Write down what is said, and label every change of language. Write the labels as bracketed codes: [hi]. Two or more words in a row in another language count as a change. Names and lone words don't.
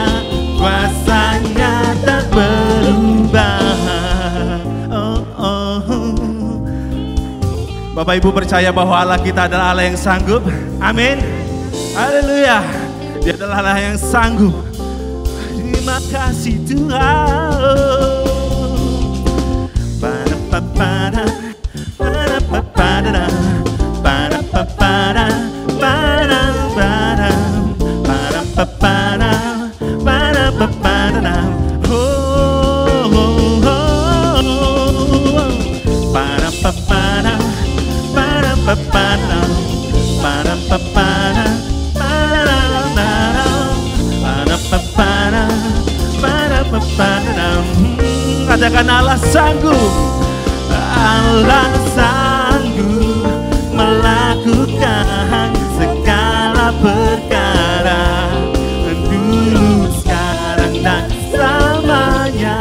[id] Kuasanya tak berubah. Bapak Ibu percaya bahwa Allah kita adalah Allah yang sanggup? Amin. Haleluya. Dia adalah Allah yang sanggup. Terima kasih Tuhan. Para-pa-para, para-pa-para, para-pa-para, para-para, para-pa-para, para-pa-para. Para-pa-para, para-pa-para, para-pa-para, para-para, para-pa-para. Katakan Allah sanggup, Allah sanggup melakukan segala perkara, dulu, sekarang, dan selamanya.